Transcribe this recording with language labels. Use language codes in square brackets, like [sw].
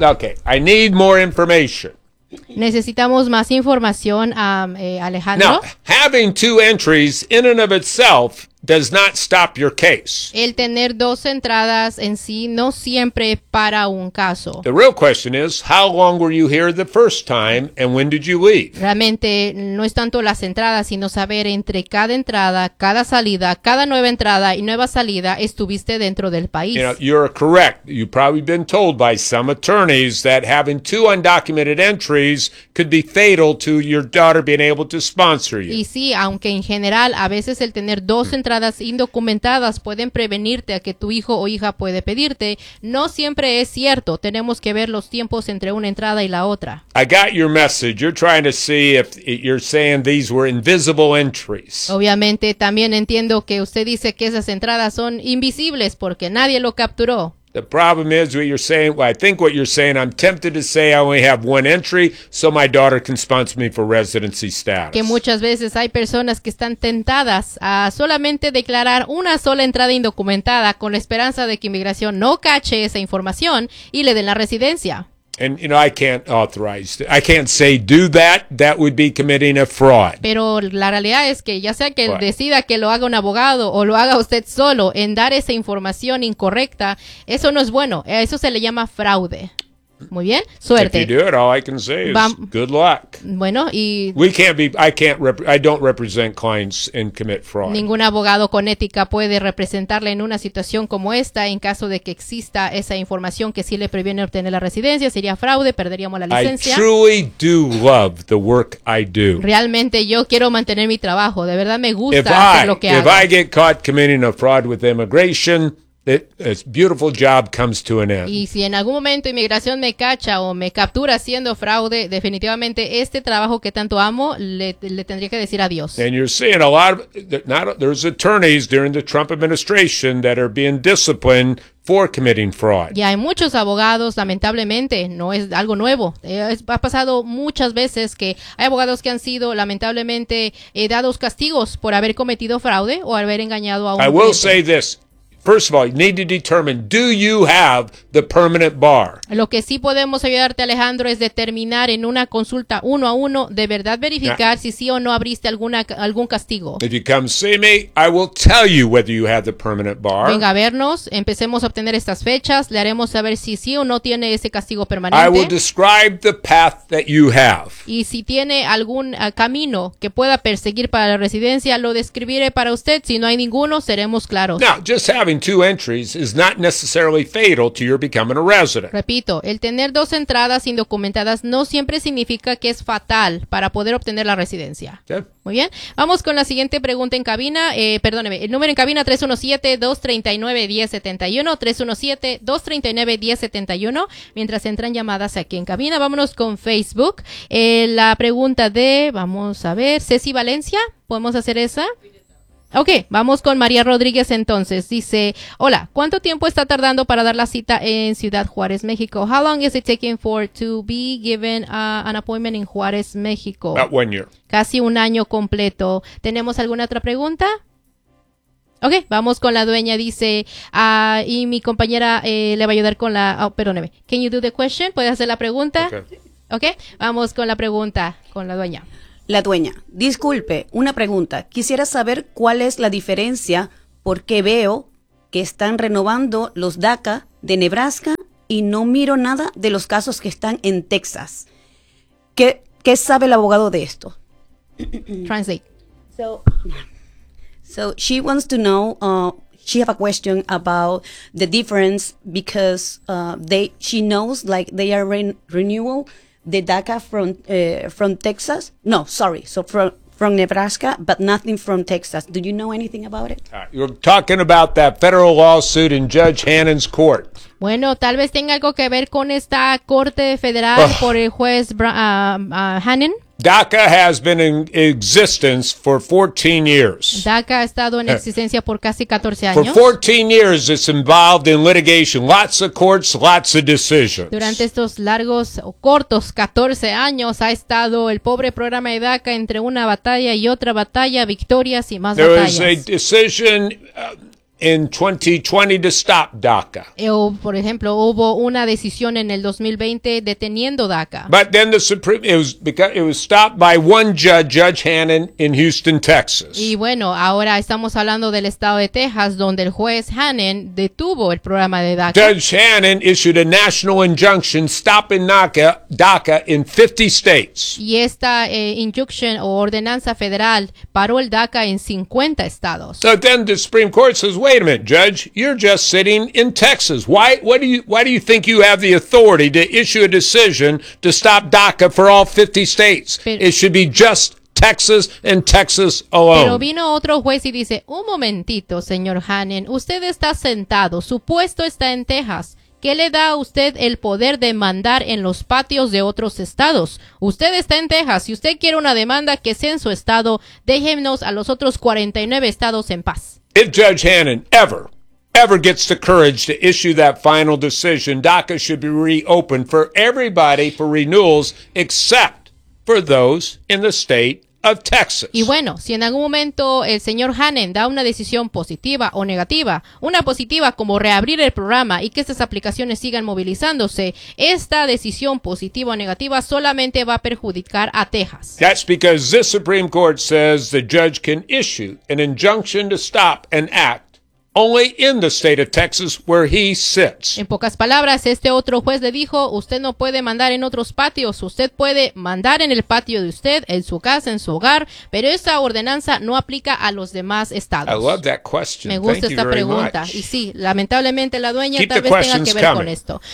[en] Okay, I need more information. [es] Necesitamos más información, Alejandro. [en] Now, having 2 entries in and of itself does not stop your case. [es] El tener dos entradas en sí no siempre para un caso. [en] The real question is, how long were you here the first time and when did you leave? [es] Realmente no es tanto las entradas, sino saber entre cada entrada, cada salida, cada nueva entrada y nueva salida, estuviste dentro del país. [en] You know, you're correct. You've probably been told by some attorneys that having two undocumented entries could be fatal to your daughter being able to sponsor you. [es] Y sí, aunque en general a veces el tener dos entradas indocumentadas pueden prevenirte a que tu hijo o hija puede pedirte, no siempre es cierto. Tenemos que ver los tiempos entre una entrada y la otra. [en] I got your message. You're trying to see if you're saying these were invisible entries. [es] Obviamente también entiendo que usted dice que esas entradas son invisibles porque nadie lo capturó. [en] The problem is what you're saying, well, I think what you're saying, I'm tempted to say I only have one entry so my daughter can sponsor me for residency status. [es] Que muchas veces hay personas que están tentadas a solamente declarar una sola entrada indocumentada con la esperanza de que inmigración no cache esa información y le den la residencia. [en] And, you know, I can't authorize, I can't say do that, that would be committing a fraud. [es] Pero la realidad es que ya sea que right. decida que lo haga un abogado o lo haga usted solo en dar esa información incorrecta, eso no es bueno, eso se le llama fraude. Muy bien, suerte. [en] If you do it, all I can say is good luck. [es] Bueno, y... [en] We can't be, I don't represent clients and commit fraud. [es] Ningún abogado con ética puede representarle en una situación como esta en caso de que exista esa información que sí le previene obtener la residencia. Sería fraude, perderíamos la licencia. [en] I truly do love the work I do. [es] Realmente yo quiero mantener mi trabajo. De verdad me gusta [en] if [es] hacer [en] I, [es] lo que hago. [en] If I get caught committing a fraud with immigration... It's beautiful job comes to an end. [es] Y si en algún momento inmigración me cacha o me captura haciendo fraude, definitivamente este trabajo que tanto amo le tendría que decir adiós. [en] And you're seeing a lot of there's attorneys during the Trump administration that are being disciplined for committing fraud. [es] Y hay muchos abogados, lamentablemente, no es algo nuevo. Ha pasado muchas veces que hay abogados que han sido lamentablemente dados castigos por haber cometido fraude o haber engañado a un cliente. [en] I will say this. First of all, you need to determine, do you have the permanent bar? [es] Lo que sí podemos ayudarte, Alejandro, es determinar en una consulta uno a uno, de verdad verificar now, si sí o no abriste algún castigo. [en] If you come see me, I will tell you whether you have the permanent bar. [es] Venga a vernos, empecemos a obtener estas fechas, le haremos saber si sí o no tiene ese castigo permanente. [en] I will describe the path that you have. [es] Y si tiene algún camino que pueda perseguir para la residencia, lo describiré para usted. Si no hay ninguno, seremos claros. [en] Now, just having two entries is not necessarily fatal to your becoming a resident. [es] Repito, el tener dos entradas indocumentadas no siempre significa que es fatal para poder obtener la residencia. [en] Okay. [es] Muy bien. Vamos con la siguiente pregunta en cabina. Perdóneme, el número en cabina 317-239-1071. 317-239-1071. Mientras entran llamadas aquí en cabina, vámonos con Facebook. La pregunta de, vamos a ver, Ceci Valencia, ¿podemos hacer esa? Ok, vamos con María Rodríguez entonces. Dice, hola, ¿cuánto tiempo está tardando para dar la cita en Ciudad Juárez, México? [en] How long is it taking for to be given an appointment in Juárez, México? About 1 year. [es] Casi un año completo. ¿Tenemos alguna otra pregunta? Ok, vamos con la dueña, dice, y mi compañera le va a ayudar con la... Oh, perdóneme. [en] Can you do the question? [es] ¿Puedes hacer la pregunta? [en] Okay. [es] Ok, vamos con la pregunta con la dueña. La dueña, disculpe, una pregunta. Quisiera saber cuál es la diferencia porque veo que están renovando los DACA de Nebraska y no miro nada de los casos que están en Texas. ¿Qué sabe el abogado de esto? [en] Translate. So she wants to know, she have a question about the difference because she knows like they are renewal. The DACA from Texas? No, sorry. So from Nebraska, but nothing from Texas. Do you know anything about it? You're talking about that federal lawsuit in Judge Hannon's court. [es] Bueno, tal vez tenga algo que ver con esta corte federal por el juez Hannon. [en] DACA has been in existence for 14 years. [es] DACA ha estado en existencia por casi 14 años. [en] For 14 years, it's involved in litigation. Lots of courts, lots of decisions. [es] Durante estos largos o cortos 14 años, ha estado el pobre programa de DACA entre una batalla y otra batalla, victorias y más [en] There [es] batallas. [en] There was a decision in 2020 to stop DACA. [es] Por ejemplo, hubo una decisión en el 2020 deteniendo DACA. [en] But then the Supreme, it was stopped by one judge, Judge Hannon in Houston, Texas. [es] Y bueno, ahora estamos hablando del estado de Texas, donde el juez Hannon detuvo el programa de DACA. [en] Judge Hannon issued a national injunction stopping DACA in 50 states. [es] Y esta injunction o ordenanza federal paró el DACA en 50 estados. [en] So then the Supreme Court says, wait a minute, Judge, you're just sitting in Texas. Why do you think you have the authority to issue a decision to stop DACA for all 50 states? It should be just Texas and Texas alone. [es] Pero vino otro juez y dice, un momentito, señor Hannon, usted está sentado, su puesto está en Texas. ¿Qué le da a usted el poder de mandar en los patios de otros estados? Usted está en Texas. Si usted quiere una demanda, que sea en su estado, déjenos a los otros 49 estados en paz. [en] If Judge Hannon ever gets the courage to issue that final decision, DACA should be reopened for everybody for renewals except for those in the state of Texas. [es] Y bueno, si en algún momento el señor Hannon da una decisión positiva o negativa, una positiva como reabrir el programa y que estas aplicaciones sigan movilizándose, esta decisión positiva o negativa solamente va a perjudicar a Texas. [en] That's because this Supreme Court says the judge can issue an injunction to stop an act only in the state of Texas where he sits. [es] En pocas palabras, este otro juez le dijo, usted no puede mandar en otros patios, usted puede mandar en el patio de usted, en su casa, en su hogar, pero esa ordenanza no aplica a los demás estados. [en] I love that question. [es] Me gusta [en] Thank [es] esta [en] you [es] pregunta. [en] Much. [es] Y sí, lamentablemente la dueña [en] Keep [es] tal vez tenga que ver [en] coming. [es] Con esto.